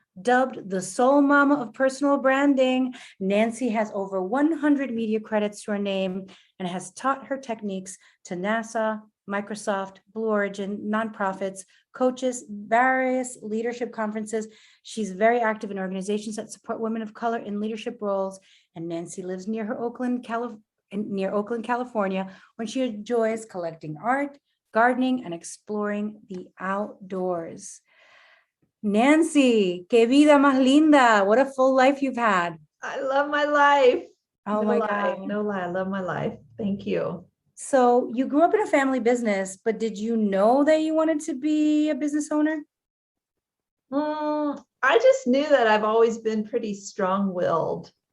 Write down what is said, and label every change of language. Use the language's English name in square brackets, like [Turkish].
[English] Dubbed the soul mama of personal branding, Nancy has over 100 media credits to her name and has taught her techniques to NASA, Microsoft, Blue Origin, nonprofits, coaches, various leadership conferences. She's very active in organizations that support women of color in leadership roles, and Nancy lives near Oakland, California, when she enjoys collecting art, gardening, and exploring the outdoors. [Spanish] Nancy, que vida más linda. [English] What a full life you've had. I love my life. Oh, my God. No lie. I love my life. Thank you. So you grew up in a family business, but did you know that you wanted to be a business owner? I just knew that I've always been pretty strong-willed.